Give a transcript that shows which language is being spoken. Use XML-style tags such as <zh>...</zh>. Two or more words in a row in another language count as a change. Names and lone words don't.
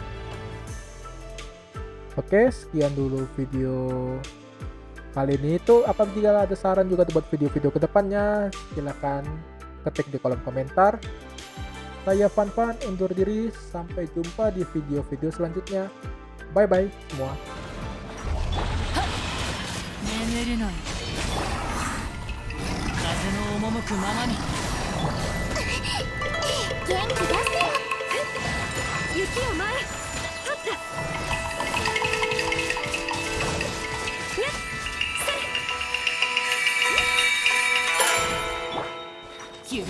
<id>Oke, sekian dulu video kali ini itu apabila ada saran juga buat video-video kedepannya, silahkan ketik di kolom komentar. Saya Fan undur diri, sampai jumpa di video-video selanjutnya.</id> <en>Bye bye</en> <id>semua.</id> <ja>眠るのよ風の赴くままに元気出せよ雪を前とったやっそれ</ja>